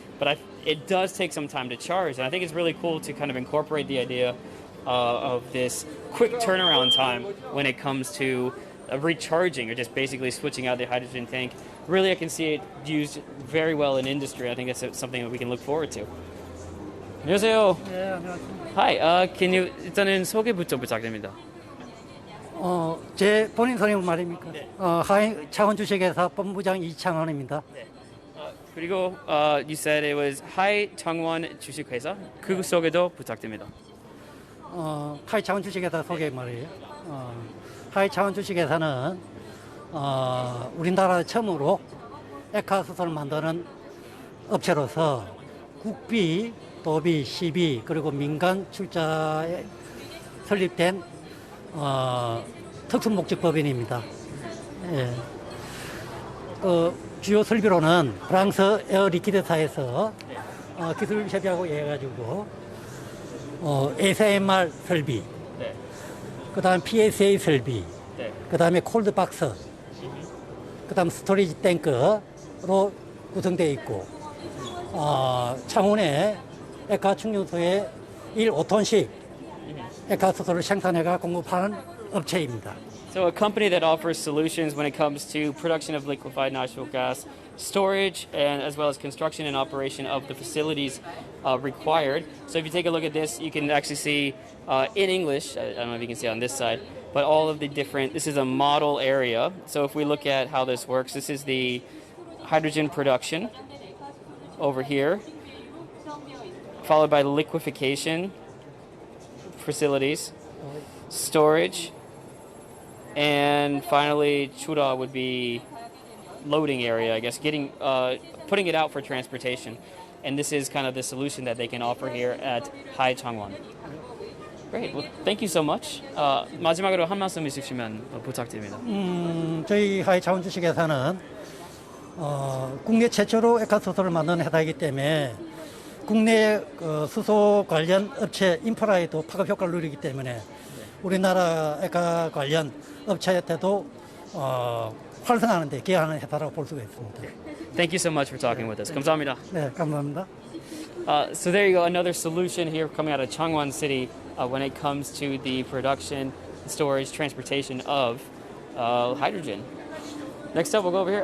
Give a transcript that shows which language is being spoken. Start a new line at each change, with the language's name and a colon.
English: But it does take some time to charge, and I think it's really cool to kind of incorporate the idea of this quick turnaround time when it comes to recharging or just basically switching out the hydrogen tank. Really, I can see it used very well in industry. I think that's something that we can look forward to.
Korean: 안녕하세요. 네, 안녕하세요.
English: Hi, can you
Korean: 일단은 소개부터 부탁드립니다. 제 본인 성함은 말입니까? 하이 창원 주식회사 본부장 이창원입니다. 그리고
English: you said it was Hi Changwon 주식회사.
Korean: 그 소개도 부탁드립니다. 하이 창원 주식회사 소개 말이에요. 하이 창원 주식회사는 우리나라 처음으로 액화수소를 만드는 업체로서 국비, 도비, 시비 그리고 민간 출자에 설립된 특수목적법인입니다. 예. 주요 설비로는 프랑스 에어리퀴드사에서 기술 협의하고 해가지고 ASMR 설비, 그다음 PSA 설비, 그다음에 콜드박스, 그다음 스토리지 탱크로 구성되어 있고 창원에 액화 충전소에 1.5톤씩 액화수소를 생산해가 공급하는 업체입니다.
English: So a company that offers solutions when it comes to production of liquefied natural gas, storage, and as well as construction and operation of the facilities required. So if you take a look at this, you can actually see in English, I don't know if you can see on this side, but all of the different, this is a model area. So if we look at how this works, this is the hydrogen production over here, followed by liquefaction facilities, storage, And finally, chura would be loading area, I guess, putting it out for transportation. And this is kind of the solution that they can offer here at Hai Changwon. Great. Well, thank you so much.
Korean: 마지막으로 한 말씀 있으시면 부탁드립니다. 저희 하이 차원 주식회사는 국내 최초로 에카수소를 만드는 회사이기 때문에 국내 수소 관련 업체 인프라에도 파급 효과를 누리기 때문에 우리나라 에카 관련 업체한테도 활성화하는 데 기여하는 회사라고 볼 수가 있습니다.
English: Thank you so much for talking with us.
Korean: 감사합니다. 네, 감사합니다.
English: So there you go, another solution here coming out of Changwon City when it comes to the production, storage, transportation of hydrogen. Next up, we'll go over here.